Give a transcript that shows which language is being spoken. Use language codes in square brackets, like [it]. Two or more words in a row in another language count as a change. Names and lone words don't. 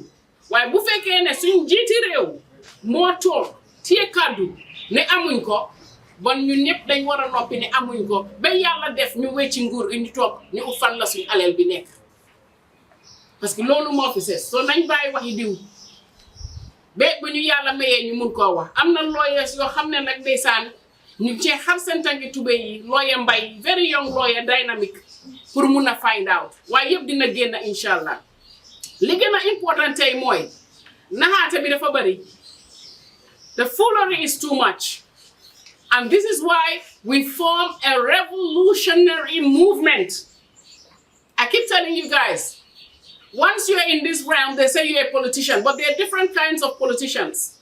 [wo] Waaye bu fekkee ne suñ jiiti réew moo toog téye kàddu ne amuñ ko bon ñun ñëpp dañ war a noppi ne amuñ ko ba yàlla def ñu wecci nguur gi ñu toog ñu ut fan la suñ aleel bi nekk. Parce que loolu moo fi ses so nañ bàyyi waxi diw ba bu ñu yàlla mayee ñu mun koo wax am na lawyers yoo xam ne nag ndeysaan ñu cee xar seen tànki tubé yi lawyer Mbay [en] very young lawyer dynamic [wo] pour mun a [en] find out [wo] waaye yëpp dina génn [ar] incha allah [wo] li gën a important tey mooy naxaate bi dafa bari [en] the foolery is too much and this is why we form a revolutionary movement. I keep telling you guys, once you're in this realm, they say you're a politician, but there are different kinds of politicians.